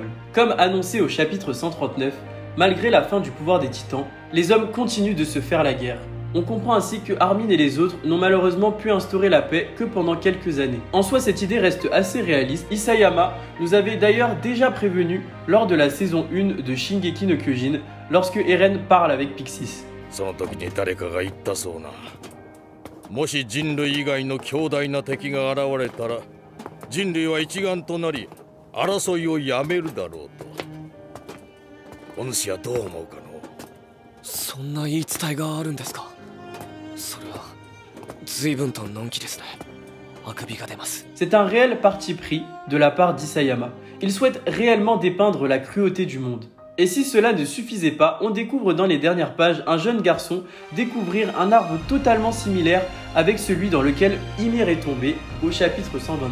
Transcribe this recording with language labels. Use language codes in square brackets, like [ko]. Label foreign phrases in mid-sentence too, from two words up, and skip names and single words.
[fr] Comme annoncé au chapitre 139, malgré la fin du pouvoir des titans, les hommes continuent de se faire la guerre. On comprend ainsi que Armin et les autres n'ont malheureusement pu instaurer la paix que pendant quelques années. En soi, cette idée reste assez réaliste. Isayama nous avait d'ailleurs déjà prévenu lors de la saison 1 de Shingeki no Kyojin, lorsque Eren parle avec Pixis. [ja] その時に誰かが言ったそうな。もし人類以外の強大な敵が現れたら、人類は一丸となり争いをやめるだろうと。お主はどう思うかの？そんな言い伝えがあるんですか。それは随分とのんきですね。あくびが出ます。 [fr] C'est un réel parti pris de la part d'Isayama. Il souhaite réellement dépeindre la cruauté du monde. Et si cela ne suffisait pas, on découvre dans les dernières pages un jeune garçon découvrir un arbre totalement similaire avec celui dans lequel Ymir est tombé au chapitre 122.